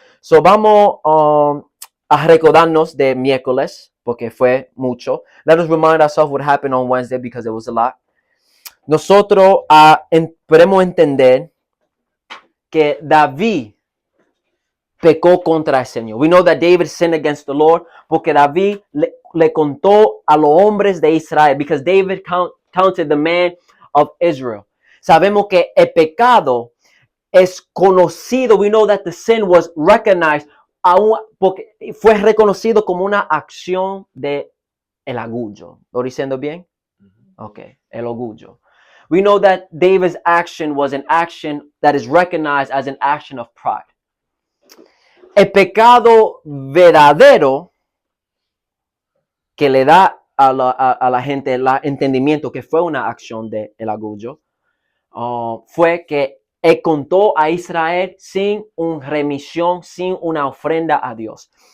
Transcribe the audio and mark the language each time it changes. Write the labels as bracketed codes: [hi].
[es] So vamos a recordarnos de miércoles porque fue mucho. [en] Let us remind ourselves what happened on Wednesday because it was a lot. [es] Nosotros podemos entender que David pecó contra el Señor. [en] We know that David sinned against the Lord [es] porque David le contó a los hombres de Israel [en] because David counted the man of Israel. [es] Sabemos que el pecado es conocido. [en] We know that the sin was recognized [es] porque fue reconocido como una acción de el orgullo. ¿Lo diciendo bien? Okay, el orgullo. [en] We know that David's action was an action that is recognized as an action of pride. [es] El pecado verdadero que le da a la gente el entendimiento que fue una acción de el orgullo fue que él contó a Israel sin una remisión, sin una ofrenda a Dios.